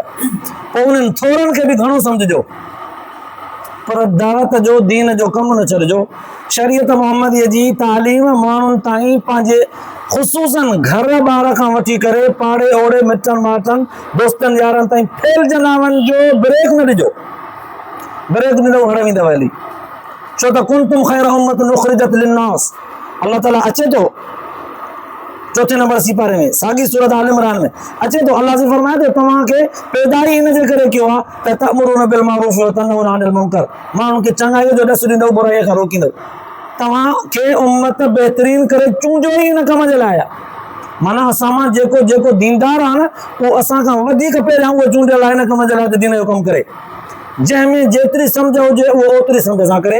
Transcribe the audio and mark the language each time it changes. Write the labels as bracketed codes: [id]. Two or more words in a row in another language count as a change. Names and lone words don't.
[sd] पोइ उन्हनि थोरनि खे बि घणो सम्झिजो पर दावत जो, दीन जो कमु न छॾिजो। शरीयत मुहम्मदीअ जी तालीम माण्हुनि ताईं पंहिंजे ख़ुसूसन घर ॿार खां वठी करे पाड़े ओड़े मिटनि माइटनि दोस्तनि यारनि ताईं फैलिजंदा वञिजो। ब्रेक न ॾिजो, ब्रेक ॾिनो हड़ वेंदव हली। छो त [ar] كنتم خير أمة أخرجت للناس, [sd] अल्लाह ताला अचे थो 4 नंबर सिपारे में, साॻी सूरत आल इमरान में अचे थो। अल्लाह से फरमाए थो तव्हांखे पैदाई हिन जे करे कयो आहे त [ar] تأمرون بالمعروف وتنهون عن المنكر, [sd] माण्हुनि खे चङाईअ जो ॾस ॾींदव, बुराईअ खां रोकींदव। तव्हांखे उम्मत बहितरीन करे चूंडियो ई हिन कम जे लाइ आहे। माना असां मां जेको जेको दीनदार आहे न, उहो असां खां वधीक पहिरियां उहो चूंडियल आहे हिन कम जे लाइ त दीन जो कमु करे। जंहिंमें जेतिरी सम्झ हुजे उहो ओतिरी सम्झ सां करे।